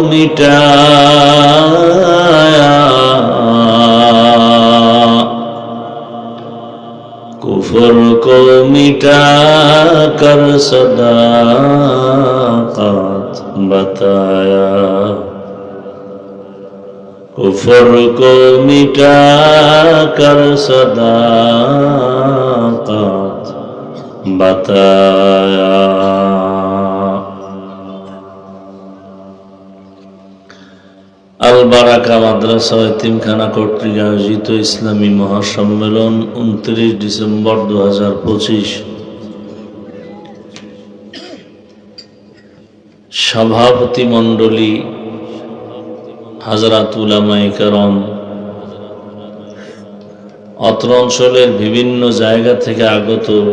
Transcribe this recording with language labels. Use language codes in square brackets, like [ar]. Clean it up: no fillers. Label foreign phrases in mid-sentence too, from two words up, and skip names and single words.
[ur] مٹایا، کفر کو مٹا کر صداقت بتایا، کفر کو مٹا کر صداقت بتایا. [bn] আল বারাকা মাদ্রাসা এতিমখানা কর্তৃক আয়োজিত ইসলামী মহাসম্মেলন 29 ডিসেম্বর 2025। সভাপতি মণ্ডলী, হাজরাত উলামায়ে কেরাম, অত্র অঞ্চলের বিভিন্ন জায়গা থেকে আগত